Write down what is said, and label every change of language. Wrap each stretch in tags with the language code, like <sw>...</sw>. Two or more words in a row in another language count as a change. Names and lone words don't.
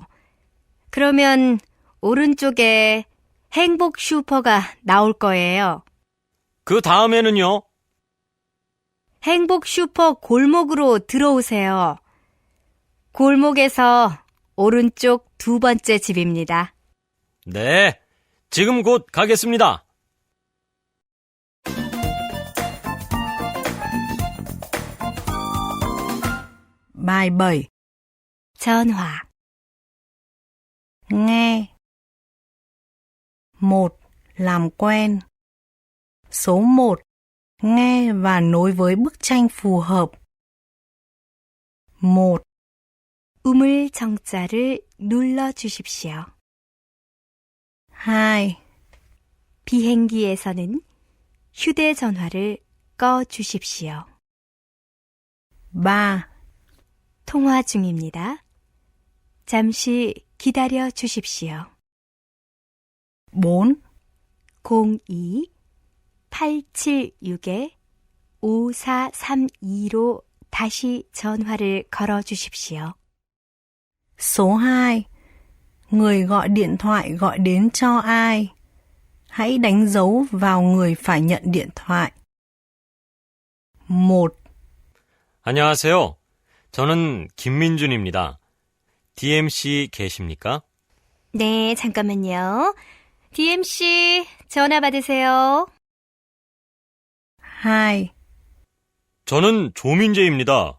<ko>그러면 오른쪽에 행복 슈퍼가 나올 거예요. 그 다음에는요? 행복 슈퍼 골목으로 들어오세요. 골목에서 오른쪽 두 번째 집입니다. 네, 지금 곧 가겠습니다.</ko> <vi>Bài 7.</vi> <ko>전화.</ko> <vi>Nghe. 1. Làm quen. Số 1. Nghe và nối với bức tranh phù hợp. 1.</vi> <ko>우물 정자를 눌러 주십시오. 2. 비행기에서는 휴대전화를 꺼 주십시오. 3. 통화 중입니다. 잠시 기다려 주십시오. 4. 02-876-5432로 다시 전화를 걸어 주십시오.</ko> <vi>Số 2. Người gọi điện thoại gọi đến cho ai? Hãy đánh dấu vào người phải nhận điện thoại. 1.</vi> <ko>안녕하세요. 저는 김민준입니다. DMC 계십니까? 네, 잠깐만요. DMC 전화 받으세요. 2. 저는 조민재입니다.</ko>